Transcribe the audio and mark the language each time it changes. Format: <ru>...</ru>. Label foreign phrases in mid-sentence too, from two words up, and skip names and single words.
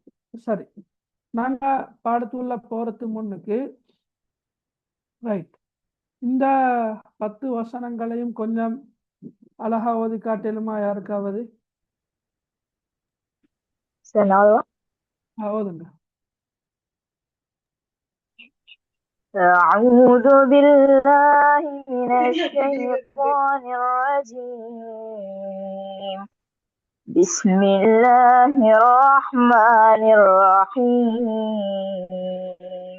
<ta>சரி, நாங்க பாடத்துள்ள போறது முன்னுக்கு ரைட், இந்த 10 வசனங்களையும் கொஞ்சம் அழகா ஓதி காட்டலுமா யாருக்காவது? ஓதுங்க.</ta> <ar>أعوذ بالله من الشيطان الرجيم. بسم الله الرحمن الرحيم.</ar>